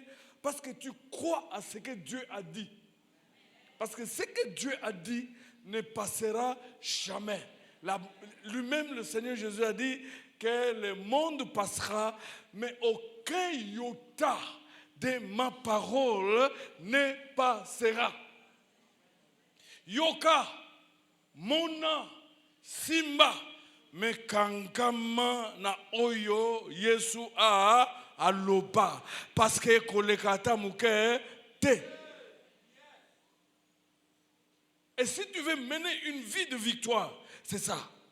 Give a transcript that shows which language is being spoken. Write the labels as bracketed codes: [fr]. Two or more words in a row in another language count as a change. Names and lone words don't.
[fr] Parce que tu crois à ce que Dieu a dit. Parce que ce que Dieu a dit ne passera jamais. Lui-même, le Seigneur Jésus a dit que le monde passera, mais aucun iota de ma parole ne passera. [ln] Yoka, mona, simba, me kankama na oyo Yesu a aloba. [fr] Parce que [ln] kolekata muke te. [fr] Et si tu veux mener une vie de victoire, c'est ça.